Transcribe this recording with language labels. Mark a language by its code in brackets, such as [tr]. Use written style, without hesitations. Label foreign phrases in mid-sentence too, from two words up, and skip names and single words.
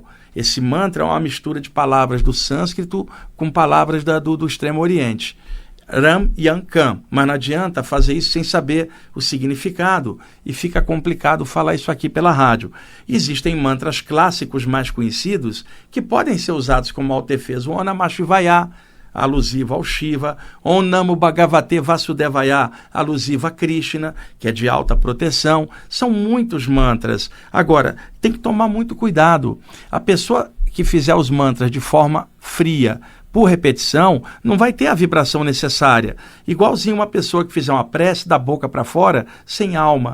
[pt] Esse mantra é uma mistura de palavras do sânscrito com palavras do Extremo Oriente. [sa] रं यं कं. [pt] Mas não adianta fazer isso sem saber o significado e fica complicado falar isso aqui pela rádio. Existem mantras clássicos mais conhecidos que podem ser usados como autodefesa. [sa] O ॐ नमः शिवाय, [pt] alusiva ao Shiva, [sa] ॐ नमो भगवते वासुदेवाय, [pt] alusiva a Krishna, que é de alta proteção. São muitos mantras. Agora, tem que tomar muito cuidado. A pessoa que fizer os mantras de forma fria, por repetição, não vai ter a vibração necessária. Igualzinho uma pessoa que fizer uma prece da boca para fora, sem alma.